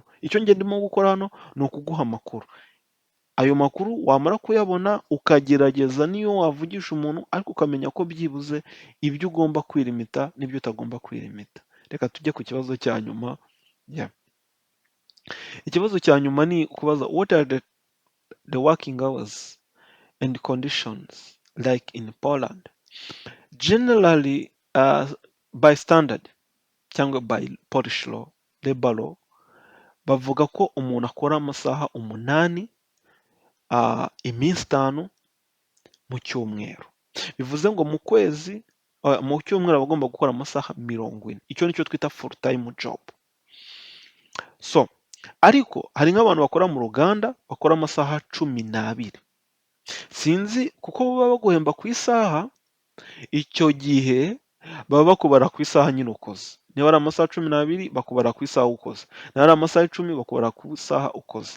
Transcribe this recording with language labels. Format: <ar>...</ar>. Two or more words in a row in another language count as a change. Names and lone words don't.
<rw>Icyo njye ndimo gukora hano ni ukuguha amakuru. Ayo makuru wamara kuyabona ukagerageza niyo wavugisha umuntu, ariko ukamenya ko byibuze ibyo ugomba kwirimita n'ibyo utagomba kwirimita. Reka tujye ku kibazo cya nyuma. Ikibazo cya nyuma ni kubaza</rw> <en>what are the working hours and conditions like in Poland. Generally by standard cyangwa by Polish law, labor law,</en> <rw>bavuga ko umuntu akora amasaha 8 iminsi 5 mu cyumweru. Bivuze ngo mu kwezi, mu cyumweru aba agomba gukora amasaha 40. Icyo nicyo twita</rw> <en>full time job.</en> <rw>So ariko hari nk'abantu bakora mu ruganda bakora amasaha 12. Sinzi kuko baba baguhemba ku isaha, icyo gihe baba bakubara ku isaha nyine ukoze. Niba ari amasaha 12 bakubara ku isaha ukoze, niba ari amasaha 10 bakubara ku isaha ukoze.</rw>